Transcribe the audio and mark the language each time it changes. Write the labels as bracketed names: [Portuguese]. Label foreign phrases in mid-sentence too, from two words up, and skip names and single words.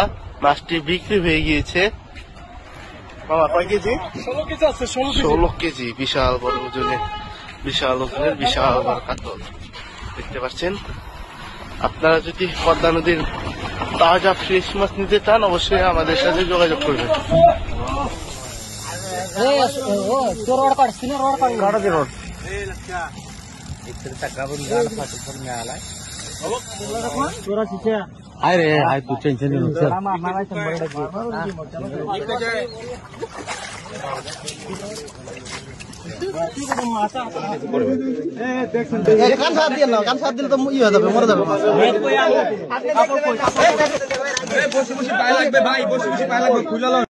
[Bangla] মাছটি বিক্রি হয়ে গিয়েছে। মামা কয় কেজি? 16 কেজি আছে। 16 কেজি, বিশাল বড় ওজনের, বিশাল ওজনের বিশাল বড় কাতল দেখতে পাচ্ছেন। আপনারা যদি পদ্মা নদীর তাজা ফ্রেশ মাছ নিতে চান অবশ্যই আমাদের সাথে যোগাযোগ করবেন। [Marathi] अरे आय तू टेन्शन घेऊ नको [Bangla] কান সাত দিয়ে না, কান সাত দিলে তো ই হয়ে যাবে, মরে যাবে। বসে বসে পায়ে লাগবে ভাই, বসে বসে পায়ে লাগবে, খুলে